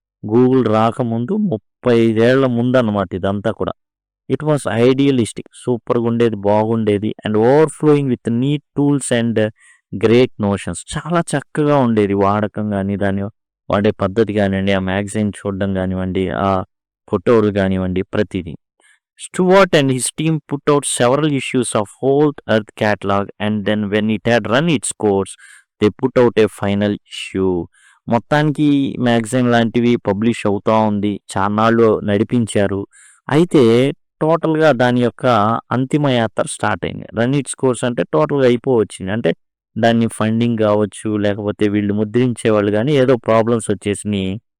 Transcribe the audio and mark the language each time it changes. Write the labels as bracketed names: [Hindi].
[Telugu] Google రాకముందు 35 ఏళ్ల ముందన్నమాట ఇదంతా కూడా. [English] It was idealistic. [Telugu] సూపర్‌గా ఉండేది, బాగుండేది [English] And overflowing with neat tools and great notions. [Telugu] చాలా చక్కగా ఉండేది వాడకం గాని, దాన్ని వాడే పద్ధతి కానివ్వండి, ఆ మ్యాగజైన్ చూడడం కానివ్వండి, ఆ ఫోటోలు కానివ్వండి ప్రతిదీ. [English] Stewart and his team put out several issues of whole Earth catalog and then when it had run its course, they put out a final issue. [Telugu] మొత్తానికి మ్యాగజైన్ లాంటివి పబ్లిష్ అవుతా ఉంది. చాన్నాళ్ళు నడిపించారు. అయితే టోటల్‌గా దాని యొక్క అంతిమ యాత్ర స్టార్ట్ అయింది. రన్ ఇట్స్ కోర్స్ అంటే టోటల్‌గా అయిపోవచ్చింది. అంటే దాన్ని ఫండింగ్ కావచ్చు, లేకపోతే వీళ్ళు ముద్రించేవాళ్ళు గానీ ఏదో ప్రాబ్లమ్స్ వచ్చేసినియి.